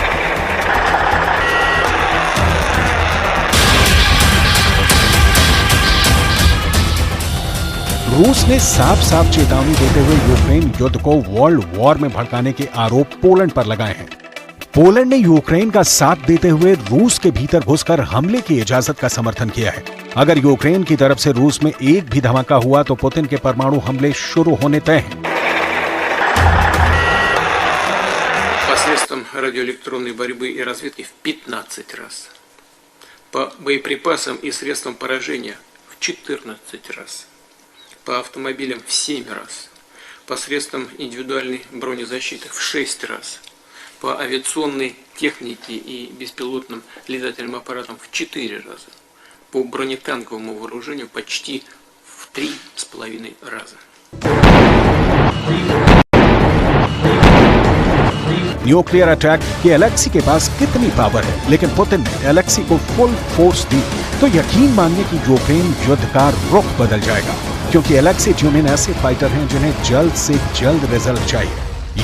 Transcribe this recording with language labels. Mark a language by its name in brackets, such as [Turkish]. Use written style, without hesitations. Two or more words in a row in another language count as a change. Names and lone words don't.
[Hindi] रूस ने साफ साफ चेतावनी देते हुए यूक्रेन युद्ध को [English] world war [Hindi] में भड़काने के आरोप पोलैंड पर लगाए हैं। पोलैंड ने यूक्रेन का साथ देते हुए रूस के भीतर घुसकर हमले की इजाजत का समर्थन किया है। अगर यूक्रेन की तरफ से रूस में एक भी धमाका हुआ तो पुतिन के परमाणु हमले शुरू होने तय हैं। [Russian] Посредством радиоэлектронной борьбы и разведки в 15 раз. По боеприпасам и средствам поражения в 14 раз. По автомобилям в 7 раз. Посредством индивидуальной бронезащиты в 6 раз. По авиационной технике и беспилотным летательным аппаратам в 4 раза. По бронетанковому вооружению почти в 3,5 раза. [English] nuclear attack [Hindi] की एलेक्सी के पास कितनी पावर है, लेकिन पुतिन ने एलेक्सी को [English] full force [Hindi] दी तो यकीन मानिए कि यूक्रेन युद्ध का रुख बदल जाएगा, क्योंकि एलेक्सी ड्यूमिन ऐसे फाइटर हैं जिन्हें जल्द से जल्द रिजल्ट चाहिए।